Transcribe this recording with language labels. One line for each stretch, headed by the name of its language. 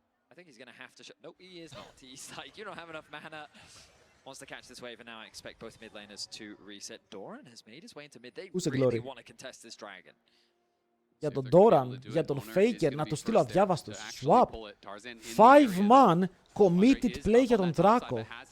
English: I think he's going to have to. No, he is not. He's like, you don't have enough mana. Wants to catch this wave, and now I expect both mid laners to reset. Doran has made his way into mid. They really want to contest this dragon.
Greek: Για τον Doran, για τον Faker, να το στείλω αδιάβαστος.
English: Swap. 5 man committed play
Greek: για τον Draco.